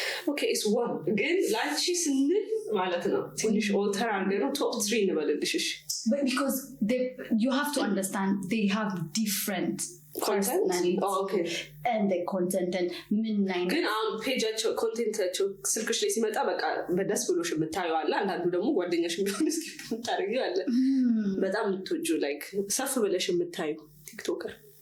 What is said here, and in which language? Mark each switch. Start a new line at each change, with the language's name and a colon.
English: Okay, it's one
Amharic: ግን ላንቺ ስንል ማለት ነው ትንሽ ኦልተር አድርገን ነው
English: top 3
Amharic: እንበልልሽ። እሺ
English: but because you have to understand they have different content. Oh, okay. And the content and midnight
Amharic: ግን አሁን ፔጃቸው ኮንቴንታቸው ስልክሽ ላይ ሲመጣ በቃ በደስ ብሎሽ የምታየው አለ። አንዳንዱ ደግሞ ጓደኛሽ ቢሆን እስኪ ታርጊው አለ። በጣም የምትወጂው ላይክ ሰፍ ብለሽ የምታዩ ቲክቶከር?